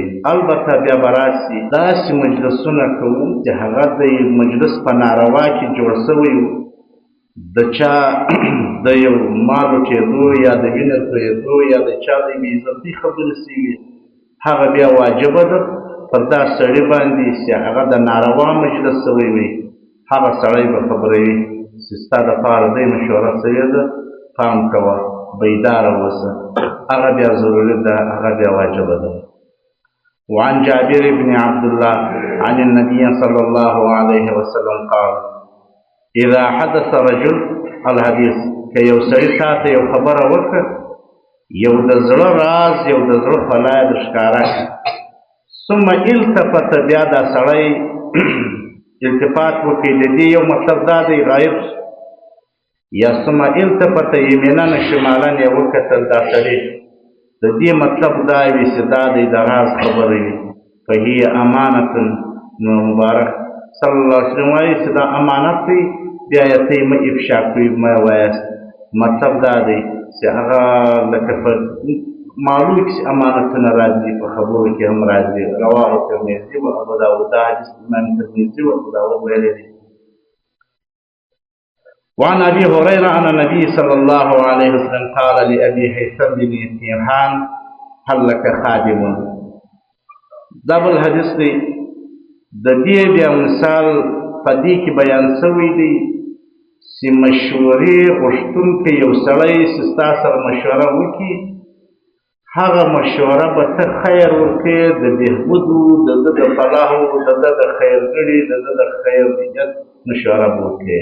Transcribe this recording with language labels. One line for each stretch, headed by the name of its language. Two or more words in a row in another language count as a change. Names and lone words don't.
Pashto: البته بیا به راسي داسې مجلسونه کوو چې هغه د مجلس په ناروا کې جوړ سوی و، د چا د یو مال لوټېدو یا د وینې تویېدو یا د چا د بې عزتۍ خبرې سوي، هغه بیا واجبه ده پر دا سړي باندې چې هغه د ناروا مجلس سوی وي، هغه سړی به خبروي چې ستا دپاره دی مشوره سوې ده، پام کوه، بیداره اوسه، هغه بیا ضروري ده، هغه بیا واجبه ده.
Arabic: وعن جابر بن عبد الله عن النبي صلى الله عليه وسلم قال اذا حدث رجل الحديث،
Pashto: که یو سړي تا ته یو خبره وکړه، یو د زړه راز، یو د زړه خلا یې درښکاره کړي،
Arabic: ثم التفت،
Pashto: بیا دا سړی التفات وکړي، د دې یو مطلب دا دی غایب شو، یا
Arabic: ثم التفت یمینا شمالا
Pashto: یې وکتل دا سړي، د دې مطلب دا وي چې دا دی د راز خبره وي،
Arabic: فهي امانت.
Pashto: نو مبارک
Arabic: صلی الله علیه وسلم
Pashto: وایي چې دا امانت دی، بیا یې ته مه افشا کوئ، مه وایاست. مطلب دا دی چې هغه لکه په معلوم کې چې امانتونه راځي، په خبرو کې هم راځي.
Arabic: رواه ترمذي و ابو داود،
Pashto: دا حدیث امام ترمذي و ابو داود ویلی دی.
Arabic: وعن ابي هريره ان النبي صلى الله عليه وسلم قال لابي هيثم بن تيهان هل لك خادم.
Pashto: دا بل حدیث دی، د دې بیا مثال په دې کې بیان شوی دی چې مشورې غوښتونکی یو سړی چې ستا سره مشوره وکړي، هغه مشوره به ته خیر ورکړې، د بهبودو، د ده د فلاحو، د ده د خیرګړي، د ده د خیریت مشوره به وکړې.